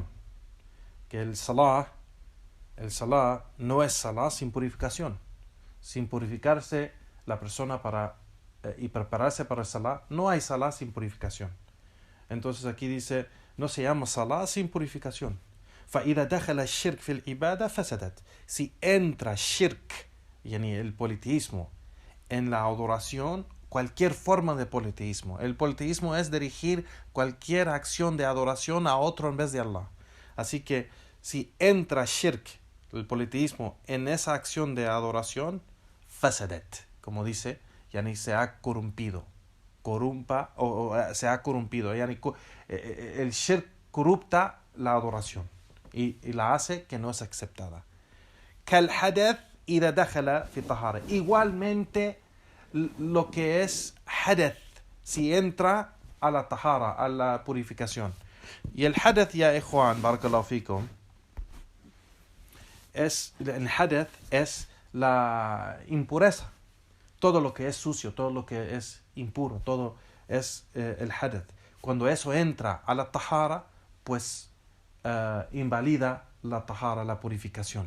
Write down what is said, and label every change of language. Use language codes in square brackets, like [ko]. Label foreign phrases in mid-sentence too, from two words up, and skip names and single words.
[es] Que el salah no es salah sin purificación. Sin purificarse la persona y prepararse para el salah, no hay salah sin purificación. Entonces aquí dice, no se llama salah sin purificación. [ar] فإذا دخل الشرك في العبادة فسدت. [es] Si entra shirk, yani el politeísmo, en la adoración, cualquier forma de politeísmo. El politeísmo es dirigir cualquier acción de adoración a otro en vez de Allah. Así que si entra shirk, el politeísmo, en esa acción de adoración, fasadet, como dice, yani se ha corrompido. Se ha corrompido. Yani, el shirk corrupta la adoración y la hace que no es aceptada. [ar] كالحدث إذا دخل في الطهارة. [es] Igualmente lo que es hadath, si entra a la tahara, a la purificación. Y el hadath, [ar] يا إخوان، بارك الله فيكم, [es] el hadath es la impureza. Todo lo que es sucio, todo lo que es impuro, todo es el hadath. Cuando eso entra a la tahara, pues invalida la tahara, la purificación.